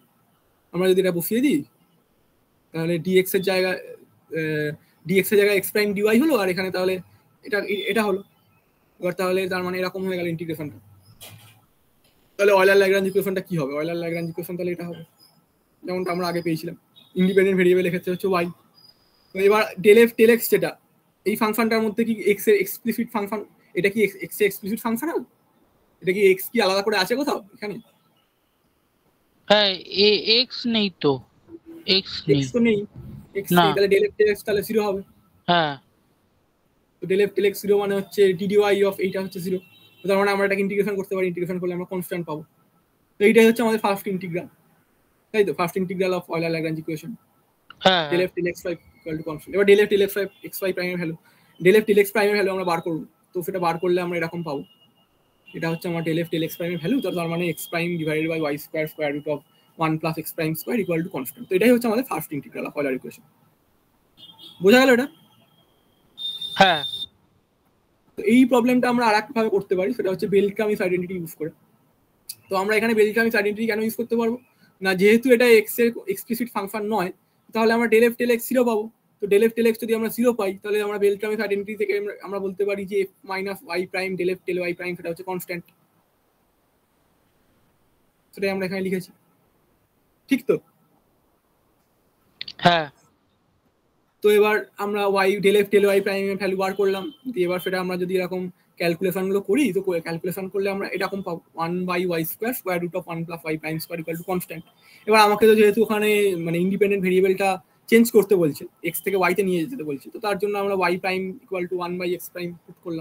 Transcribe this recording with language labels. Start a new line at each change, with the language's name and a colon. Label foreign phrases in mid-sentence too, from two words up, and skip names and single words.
Bangla: আমরা যদি এটা বসিয়ে দিই, তাহলে dx এর জায়গায়
English: x prime dy
Bangla: হলো, আর এখানে তাহলে এটা হলো। এবার তাহলে তার মানে এরকম হয়ে গেল ইন্টিগ্রেশনটা। তাহলে
English: Euler Lagrange equationটা
Bangla: কি হবে?
English: Euler Lagrange equation
Bangla: তাহলে এটা হবে যেমনটা আমরা আগে পেয়েছিলাম,
English: independent variableের
Bangla: ক্ষেত্রে হচ্ছে y। তো এবার
English: del f del x
Bangla: যেটা, এই ফাংশনটার মধ্যে কি x এর
English: explicit function,
Bangla: এটা কি x এর
English: explicit functional?
Bangla: এটা কি x কি আলাদা করে আছে কোথাও এখানে? হ্যাঁ x নেই তো, x নেই। x তো নেই, x নেই, তাহলে
English: del f del x
Bangla: তাহলে 0 হবে। হ্যাঁ, তো
English: del f del x
Bangla: 0 মানে হচ্ছে
English: ddy of
Bangla: এইটা হচ্ছে 0। তো তার মানে আমরা এটাকে ইন্টিগ্রেশন করতে পারি, ইন্টিগ্রেশন করলে আমরা কনস্ট্যান্ট পাবো। তো এইটাই হচ্ছে আমাদের
English: first integral,
Bangla: তাই তো?
English: first integral of Euler Lagrange equation,
Bangla: হ্যাঁ
English: del f del x equal to constant.
Bangla: এবার
English: del f del x y primeের value, del f del x primeের value
Bangla: আমরা বার করব।
English: তো সেটা বার করলে আমরা এরকম পাবো, এটা হচ্ছে আমার del f del x primeের value, তার মানে x prime divided by y square square root of 1 plus x prime square equal to constant.
Bangla: তো এটাই হচ্ছে আমাদের
English: first integral of Euler equation.
Bangla: বোঝা গেল এটা? হ্যাঁ। তো এই প্রবলেমটা আমরা আরেকভাবে করতে পারি, সেটা হচ্ছে বেলট্রামিস আইডেন্টিটি ইউজ করে। তো আমরা এখানে বেলট্রামিস আইডেন্টিটি কেন ইউজ করতে পারবো না, যেহেতু এটা x এর
English: explicit function
Bangla: নয়, তাহলে আমরা
English: del f del x
Bangla: 0 পাবো। তো
English: del f del x
Bangla: যদি আমরা 0 পাই, তাহলে আমরা বেলট্রামিস আইডেন্টিটি থেকে আমরা বলতে পারি যে
English: f minus y prime del f del y prime
Bangla: সেটা হচ্ছে কনস্ট্যান্ট। সেটাই আমরা এখানে লিখেছি, ঠিক তো? হ্যাঁ। তো এবার আমরা
English: y del f del y prime
Bangla: এর ভ্যালু বার করলাম, দিয়ে এবার সেটা আমরা যদি এরকম ক্যালকুলেশন গুলো করি, তো ক্যালকুলেশন করলে আমরা এরকম পাবো
English: 1/y square square root of 1 plus y prime square equal to constant.
Bangla: এবার আমাকে তো যেহেতু ওখানে মানে
English: independent variableটা
Bangla: চেঞ্জ করতে বলছে, x থেকে y তে নিয়ে যেতে বলছে, তো তার জন্য আমরা
English: y prime equal to 1/x prime put
Bangla: করলাম।